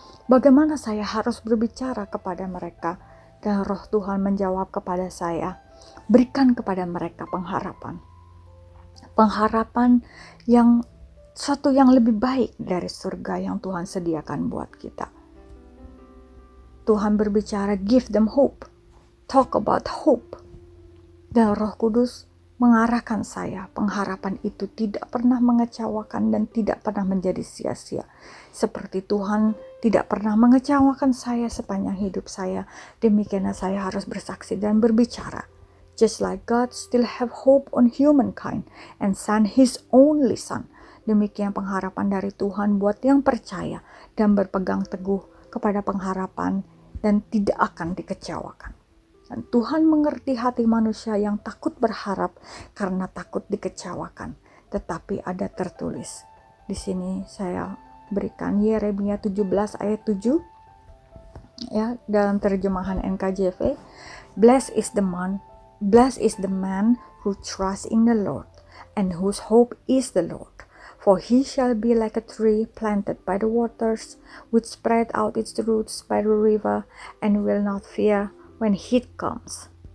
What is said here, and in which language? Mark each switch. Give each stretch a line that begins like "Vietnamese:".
Indonesian: Bagaimana saya harus berbicara kepada mereka? Dan Roh Tuhan menjawab kepada saya, berikan kepada mereka pengharapan. Pengharapan yang suatu yang lebih baik dari surga yang Tuhan sediakan buat kita. Tuhan berbicara,
English: give them hope, talk about hope.
Indonesian: Dan Roh Kudus mengarahkan saya, pengharapan itu tidak pernah mengecewakan dan tidak pernah menjadi sia-sia. Seperti Tuhan tidak pernah mengecewakan saya sepanjang hidup saya, demikianlah saya harus bersaksi dan berbicara.
English: Just like God still have hope on humankind and sent His only Son.
Indonesian: Demikian pengharapan dari Tuhan buat yang percaya dan berpegang teguh kepada pengharapan dan tidak akan dikecewakan. Dan Tuhan mengerti hati manusia yang takut berharap karena takut dikecewakan. Tetapi ada tertulis. Di sini saya berikan Yeremia 17 ayat 7. Ya, dalam terjemahan NKJV.
English: Blessed is the man who trusts in the Lord and whose hope is the Lord. For he shall be like a tree planted by the waters, which spread out its roots by the river, and will not fear when heat comes.